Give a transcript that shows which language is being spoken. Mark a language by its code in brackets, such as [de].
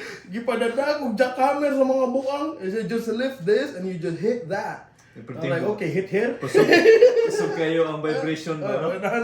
[ceb] Gipadada kog jackhammer sa mga bukang. [en] I said just lift this and you just hit that. I'm like, okay, hit here. [ceb] Kusog kayo ang vibration ba, no?